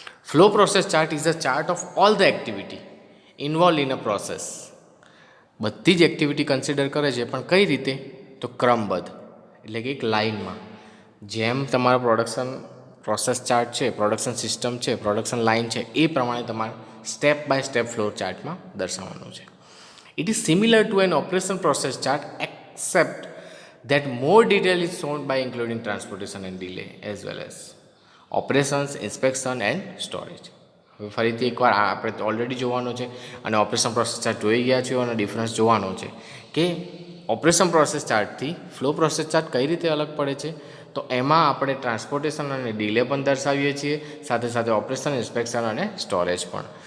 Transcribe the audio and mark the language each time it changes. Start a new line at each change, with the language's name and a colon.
English: Flow process chart is a chart of all the activity involve in a process.
Gujarati: બધી જ activity consider કરે છે, પણ કઈ રીતે? તો ક્રમબદ્ધ, એટલે કે એક લાઇનમાં. જેમ તમારો પ્રોડક્શન પ્રોસેસ ચાર્ટ છે, પ્રોડક્શન સિસ્ટમ છે, પ્રોડક્શન લાઇન છે, એ પ્રમાણે તમારે સ્ટેપ બાય સ્ટેપ ફ્લો ચાર્ટમાં દર્શાવવાનું છે.
English: It is similar to an operation process chart except that more detail is shown by including transportation and delay as well as operations, inspection and storage.
Gujarati: હવે ફરીથી એકવાર આપણે already જોવાનું છે અને operation process chart જોઈ ગયા છીએ અને ડિફરન્સ જોવાનો છે કે operation process ચાર્ટથી flow process chart કઈ રીતે અલગ પડે છે. તો એમાં આપણે ટ્રાન્સપોર્ટેશન અને ડિલે પણ દર્શાવીએ છીએ, સાથે સાથે ઓપરેશન, ઇન્સ્પેક્શન અને સ્ટોરેજ પણ.